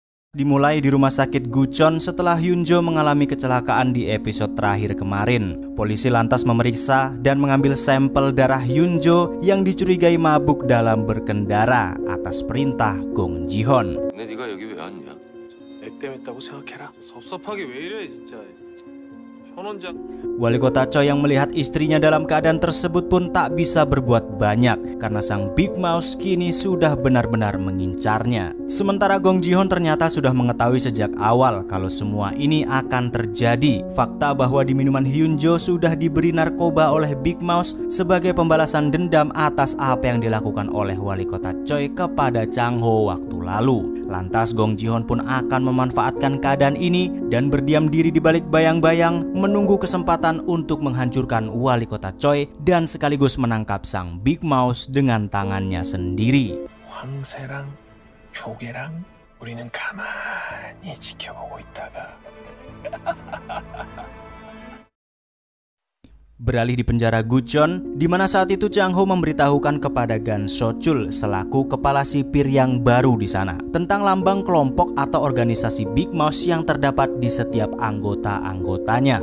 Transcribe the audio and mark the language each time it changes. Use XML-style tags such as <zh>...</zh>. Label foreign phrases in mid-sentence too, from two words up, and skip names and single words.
<id>Dimulai di rumah sakit Gucheon setelah Hyunjo mengalami kecelakaan di episode terakhir kemarin. Polisi lantas memeriksa dan mengambil sampel darah Hyunjo yang dicurigai mabuk dalam berkendara atas perintah Gong Ji-hoon.</id> <ko>근데 네가 여기 왜 왔냐? 애 때문에 했다고 생각해라. 섭섭하게 왜 이래 진짜.</ko> <id>Wali kota Choi yang melihat istrinya dalam keadaan tersebut pun tak bisa berbuat banyak karena sang Big Mouse kini sudah benar-benar mengincarnya. Sementara Gong Ji-hoon ternyata sudah mengetahui sejak awal kalau semua ini akan terjadi. Fakta bahwa di minuman Hyunjo sudah diberi narkoba oleh Big Mouse sebagai pembalasan dendam atas apa yang dilakukan oleh wali kota Choi kepada Chang-ho waktu lalu. Lantas Gong Ji-hoon pun akan memanfaatkan keadaan ini dan berdiam diri di balik bayang-bayang menunggu kesempatan untuk menghancurkan wali kota Choi dan sekaligus menangkap sang Big Mouse dengan tangannya sendiri.</id> <ko>황새랑 조개랑 우리는 가만히 지켜보고 있다가</ko> <id>Beralih di penjara Gucheon, di mana saat itu Chang-ho memberitahukan kepada Gan So-chul selaku kepala sipir yang baru di sana tentang lambang kelompok atau organisasi Big Mouse yang terdapat di setiap anggota-anggotanya.</id>